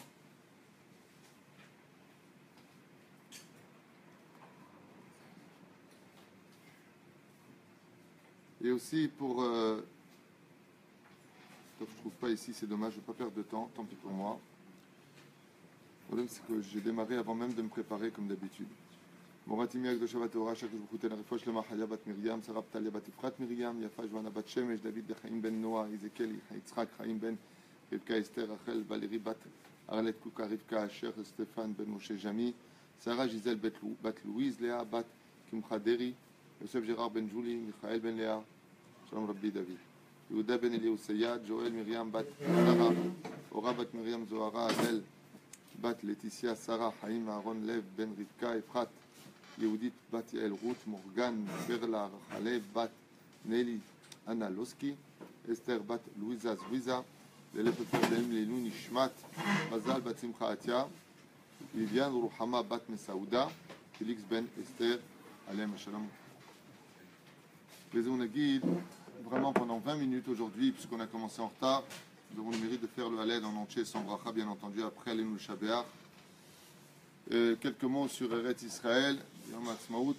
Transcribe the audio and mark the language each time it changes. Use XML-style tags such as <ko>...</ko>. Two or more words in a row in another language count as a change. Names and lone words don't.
<fr>Et aussi pour je ne trouve pas ici, c'est dommage, je ne vais pas perdre de temps, tant pis pour moi. Le problème, c'est que j'ai démarré avant même de me préparer comme d'habitude. Moratimi Akdosha Bat Torah, chaque jour je vous refosh le Mahaya Bat Miriam, Sarah Ptalia Bat Ifrat Miriam, Yafa Joana Bat Shemesh, David de Chaim Ben Noah, Ezekiel, Yitzhak, Chaim Ben, Rivka Esther, Rachel, Valérie Bat, Arlet Kuka, Rivka Asher, Stéphane Ben Moshe Jami, Sarah Gisèle Bat Louise, Léa Bat Kimcha Deri, Yosef Gérard Ben Julie, Michael Ben Léa,</fr> <he>Shalom Rabbi David.</he> <fr>Yehuda Ben Eliyahu Sayad, Joël Myriam Bat Sarah, Ora Bat Myriam Zohara, Adel Bat Laetitia, Sarah, Haïm Aaron Lev Ben Rivka, Efrat, Yehudit Bat Yael Ruth, Morgan Berla, Rachale Bat Nelly Anna Loski, Esther Bat Louisa Zouiza, l'élève de Leilou Nishmat, Mazal Bat Simcha Atia, Viviane Ruhama Bat Mesaouda, Félix Ben Esther, Alem Shalom. On a guide vraiment pendant 20 minutes aujourd'hui, puisqu'on a commencé en retard. Nous avons le mérite de faire le Haled en entier, sans bracha bien entendu, après Alenu Shabbat. Quelques mots sur Eretz Israël, Yom HaAtzmaut.</fr>